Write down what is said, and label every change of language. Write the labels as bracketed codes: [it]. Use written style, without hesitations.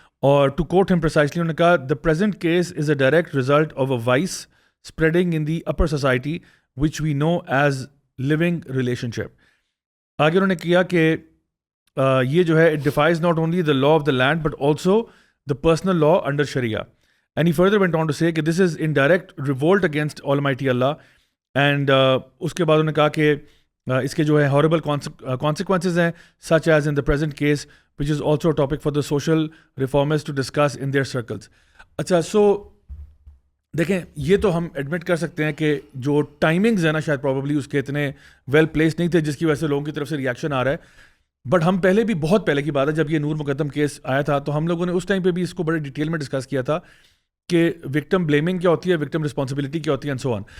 [en] اور to quote ہم precisely انہوں نے کہا the present case is a direct result of a vice spreading in the upper society which we know as living relationship. [ur] آگے انہوں نے کیا کہ یہ جو ہے [en] It defies not only the law of the land but also the personal law under Sharia. And he further went on to say that this is in direct revolt against Almighty Allah. And [ur] اس کے بعد انہوں نے کہا کہ اس کے جو ہے [en] horrible consequences ہیں such as in the present case which is also a topic for the social reformers to discuss in their circles. [ur] اچھا, سو دیکھیں, یہ تو ہم ایڈمٹ کر سکتے ہیں کہ جو ٹائمنگز ہیں نا شاید پروبیبلی اس کے اتنے ویل پلیس نہیں تھے جس کی وجہ سے لوگوں کی طرف سے ریئیکشن آ رہا ہے. بٹ ہم پہلے بھی, بہت پہلے کی بات ہے, جب یہ نور مقدم کیس آیا تھا تو ہم لوگوں نے اس ٹائم پہ بھی اس کو بڑے ڈیٹیل میں ڈسکس کیا تھا کہ وکٹم بلیمنگ کیا ہوتی ہے, وکٹم رسپانسبلٹی کیا ہوتی ہے, [en] And so on.